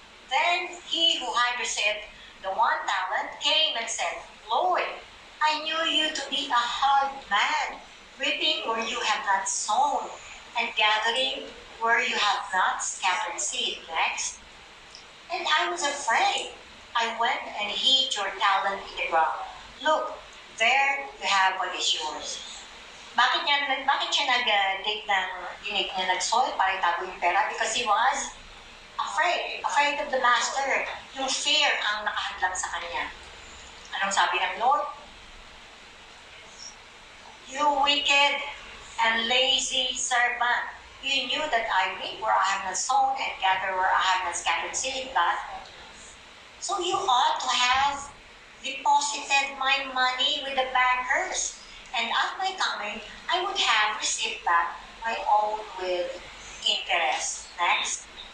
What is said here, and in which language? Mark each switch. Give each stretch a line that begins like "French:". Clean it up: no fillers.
English: Then he who had received the 1 talent came and said, Lord, I knew you to be a hard man, reaping where you have not sown, and gathering where you have not scattered seed. Next. And I was afraid. I went and hid your talent in the ground. Look, there you have what is yours.
Filipino: Bakit siya nag-dig niya nag-soil para itago yung pera?
English: Because he was afraid of the master.
Filipino: Yung fear ang nakahadlang sa kanya. Anong sabi ng Lord?
English: You wicked and lazy servant, you knew that I reap where I have not sown and gather where I have not scattered seed, but so you ought to have deposited my money with the bankers, and at my coming, I would have received back my own with interest. Next.